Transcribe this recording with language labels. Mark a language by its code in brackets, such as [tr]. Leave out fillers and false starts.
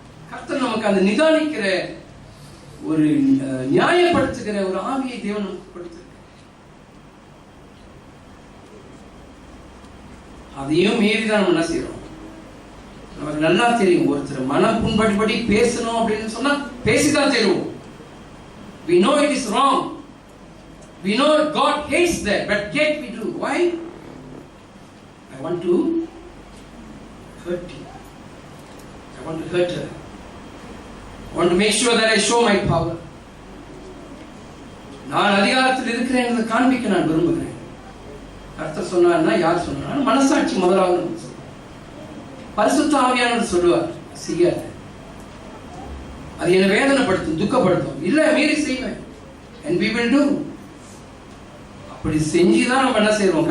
[ta] கர்த்தர் நமக்கு அந்த நிதானிக்கிற ஒரு நியாயப்படுத்துகிற ஒரு ஆவியை தேவன் நமக்கு கொடுத்திருக்கிறார். அதையும் மீறிதான் நம்ம என்ன செய்யறோம்? நமக்கு நல்லா தெரியும், ஒருத்தர் மனம் புண்படிபடி பேசணும் அப்படின்னு சொன்னா பேசிதான் தெரியும். [en] We know it is wrong. We know God hates that, but yet we do. Why? I want to hurt you. I want to hurt her. I want to make sure that I show my power. [ta] நான் அதிகாரத்தில் இருக்கிறேன் என்று காண்பிக்க நான் விரும்புகிறேன். கர்த்தர் சொன்னார்னா யார் சொன்னார்? மனசாட்சி முதலாவது. பரிசுத்த ஆவியானவர் சொல்லுவார், செய்யாத, அது என்னை வேதனைப்படுத்தும், துக்கப்படுத்தும். இல்ல, மீறி செய்வேன். [en] And we will do. [ta] அப்படி செஞ்சுதான் நம்ம என்ன செய்வோம்?